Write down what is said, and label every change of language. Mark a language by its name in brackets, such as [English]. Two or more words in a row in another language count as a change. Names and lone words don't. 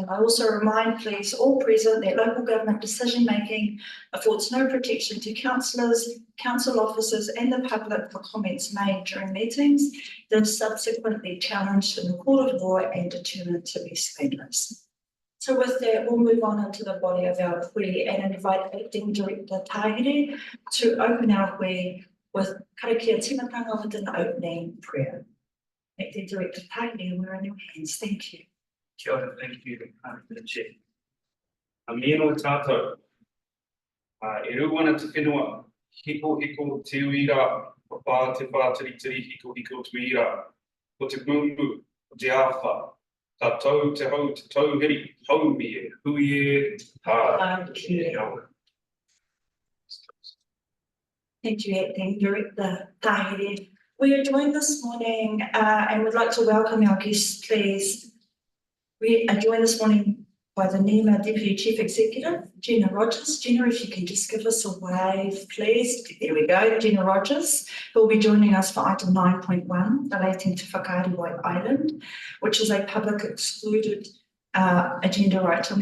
[English] I also remind please all present that local government decision making affords no protection to councillors, council officers and the public for comments made during meetings that are subsequently challenged in the court of law and determined to be scandalous. So with that, we'll move on into the body of our hui and invite Acting Director Tahiri to open our hui with [Māori] karakia timatanga [English] with an opening prayer. Acting Director Tahiri, we're in your hands. Thank you. [Māori] Kia ora, [English] thank you, the Chair. [Māori] Mino tātou. E ruana te whenua, hiko te uira, papa te whātiri hiko te uira, o te mumu, o te awha, tātou te hau te tauhiri, haumi e, hui e, tā, kia ora. [English] Thank you, Acting Director Tahiri. We are joined this morning and would like to welcome our guests, please. We are joined this morning by the NEMA Deputy Chief Executive, Gina Rogers. Gina, if you can just give us a wave, please. There we go, Gina Rogers, who will be joining us for item 9.1 relating to Whakaari White Island, which is a public excluded agenda item.